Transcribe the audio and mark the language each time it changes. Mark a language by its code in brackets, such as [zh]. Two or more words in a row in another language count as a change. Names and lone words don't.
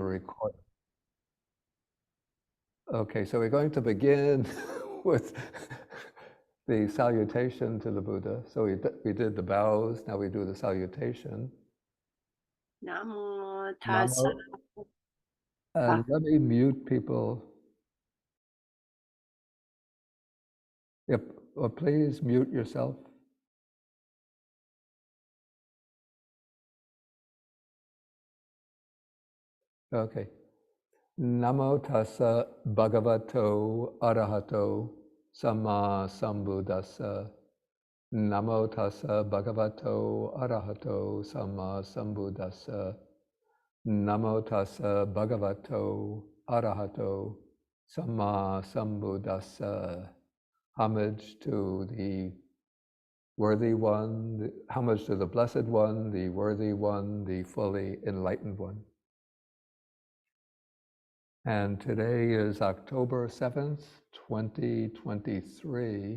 [en] record. Okay, so we're going to begin with the salutation to the Buddha. So we did the bows, now we do the salutation. [pi] Namo Namo. tassa. [en] And let me mute people. Yep, or please mute yourself. Okay. [pi] Namo tassa bhagavato arahato samma sambuddhassa. Namo tassa bhagavato arahato samma sambuddhassa. Namo tassa bhagavato arahato samma sambuddhassa. [en] Homage to the worthy one, homage to the blessed one, the worthy one, the fully enlightened one. And today is October 7th, 2023.